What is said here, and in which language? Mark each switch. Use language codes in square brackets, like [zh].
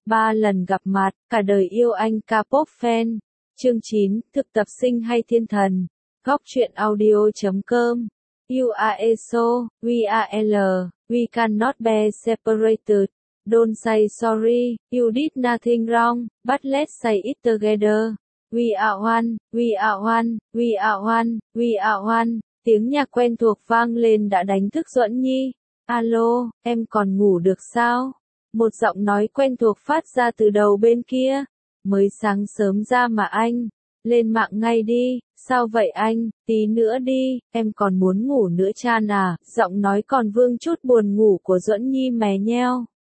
[vi] Ba lần gặp mặt, cả đời yêu anh K-pop fan. Chương 9, thực tập sinh hay thiên thần? Góc truyện audio.com. [en] You are so, we are L, we cannot be separated. Don't say sorry, you did nothing wrong, but let's say it together. We are one, we are one, we are one, we are one. [vi] Tiếng nhạc quen thuộc vang lên đã đánh thức Duẫn Nhi. Alo, em còn ngủ được sao? Một giọng nói quen thuộc phát ra từ đầu bên kia. Mới sáng sớm ra mà anh. Lên mạng ngay đi. Sao vậy anh? Tí nữa đi. Em còn muốn ngủ nữa chan à? Giọng nói còn vương chút buồn ngủ của Duẫn Nhi mè nheo.